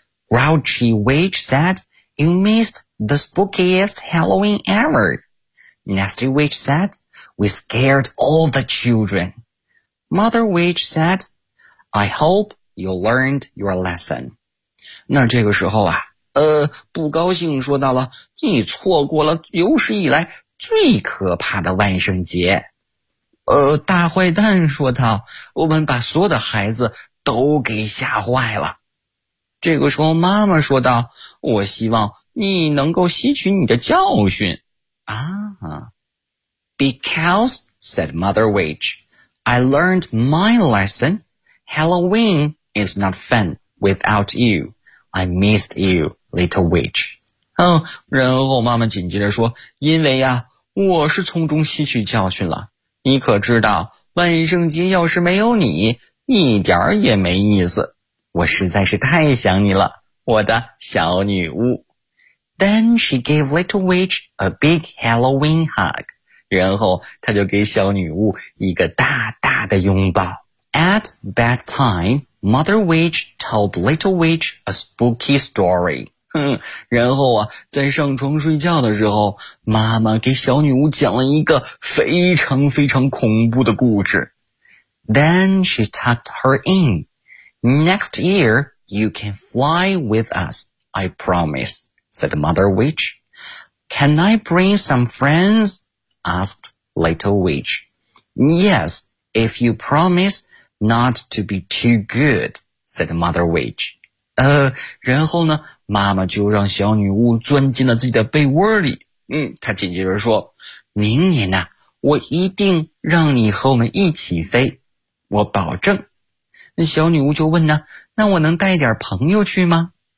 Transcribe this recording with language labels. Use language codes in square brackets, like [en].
[en] Grouchy Witch said, You missed the spookiest Halloween ever. Nasty Witch said, We scared all the children. Mother Witch said, I hope you learned your lesson. [zh] 那这个时候啊，不高兴说到了，你错过了有史以来最可怕的万圣节。大坏蛋说道，我们把所有的孩子都给吓坏了。这个时候妈妈说道，我希望你能够吸取你的教训。 [en] 啊 Because, said Mother Witch, I learned my lesson. Halloween is not fun without you. I missed you. Little Witch、 [zh] 然后妈妈紧接着说，因为呀，我是从中吸取教训了，你可知道万圣节要是没有你一点儿也没意思，我实在是太想你了，我的小女巫。 [en] Then she gave Little Witch a big Halloween hug. [zh] 然后她就给小女巫一个大大的拥抱。 [en] At bedtime, Mother Witch told Little Witch a spooky story. [zh] 然后啊，在上床睡觉的时候，妈妈给小女巫讲了一个非常非常恐怖的故事。 [en] Then she tucked her in. Next year, you can fly with us, I promise, said Mother Witch. Can I bring some friends? Asked Little Witch. Yes, if you promise not to be too good, said Mother Witch. [zh] 然后呢，妈妈就让小女巫钻进了自己的被窝里。她紧接着说，明年呢，我一定让你和我们一起飞，我保证。那小女巫就问呢，那我能带点朋友去吗？